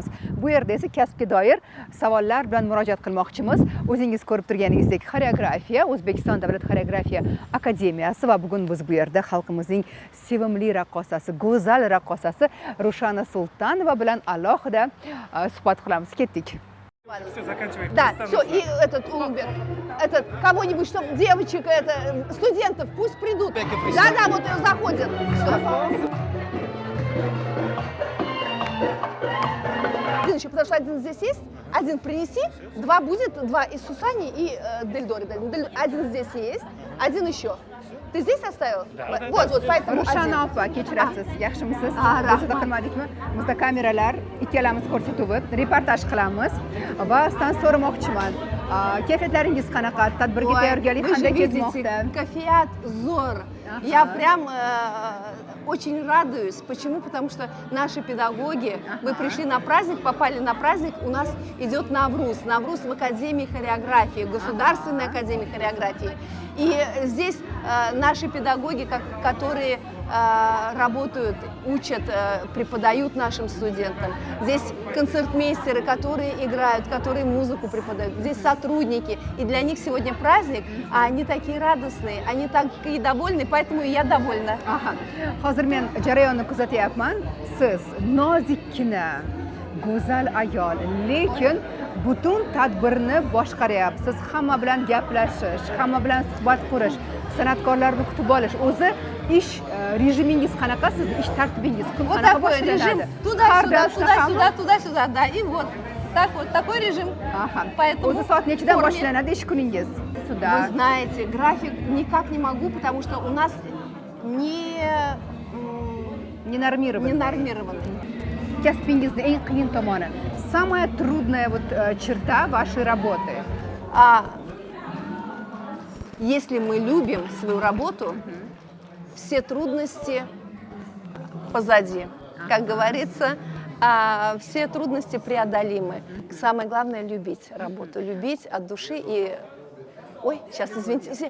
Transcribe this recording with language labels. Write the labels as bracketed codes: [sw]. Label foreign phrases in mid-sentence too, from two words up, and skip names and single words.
[uz] Bu yerda esa kasbga doir savollar bilan murojaat qilmoqchimiz. O'zingiz ko'rib turganingizdek, xoreografiya, O'zbekiston davlat xoreografiya akademiyasi va bugun biz bu yerda xalqimizning sevimli raqqosasi, go'zal raqqosasi Rushana Sultanova bilan alohida suhbat qilamiz. Ketdik. [ru] Да, все, и этот кого-нибудь, чтобы девочек, студентов, пусть придут. Да, вот заходят. Все. Один еще, потому что один здесь есть, один принеси, два будет, два из Сусани и Дельдори. Один здесь есть, один еще. Ты здесь оставил? Да. Вот, поэтому [uz] Rushana opa, kechirasiz. Yaxshimisiz? rahmat. Bizda qilmadikmi? Bizda kameralar ikkalamiz ko'rsatuv, reportaj qilamiz va sizdan so'ramoqchiman. Kayfiyatlaringiz qanaqa? Tadbirga tayyorgarlik [ru] вы же [uz] qanday [ru] видите, [uz] ketmoqda? кофеят Зор. [ru] Я прям очень радуюсь. Почему? Потому что наши педагоги, мы пришли на праздник, попали на праздник, у нас идет Навруз. Навруз в Академии хореографии, Государственной академии хореографии. И здесь наши педагоги, которые работают, учат, преподают нашим студентам. Здесь концертмейстеры, которые играют, которые музыку преподают. Здесь сотрудники. И для них сегодня праздник, а они такие радостные, они такие довольны, поэтому и я довольна. Aha. [uz] Hozir men jarayonni kuzatyapman. Siz nozikkina, go'zal ayol, lekin butun tadbirni boshqaryapsiz. Hamma bilan gaplashish, hamma bilan suhbat qurish, san'atkorlarni kutib olish. O'zi ish rejimingiz qanaqa, sizni ish tartibingiz kun [ru] Вот [uz] qanaqa [ru] такой режим. [uz] boshlanadi? [ru] Туда-сюда, [uz] Har doim shunaqami? [ru] туда-сюда, туда-сюда, да. И вот такой режим. Aha. Поэтому [uz] O'zi soat nechidan [ru] в форме. [uz] boshlanadi ish kuningiz? [ru] Вы Suda. знаете, график никак не могу, потому что у нас не Ненормированный. нормированный. [uz] Kasbingizni eng qiyin tomoni, [ru] самая трудная вот черта вашей работы. Если мы любим свою работу, все трудности позади. Как говорится, все трудности преодолимы. Самое главное — любить работу, любить от души и... Ой, сейчас, извините.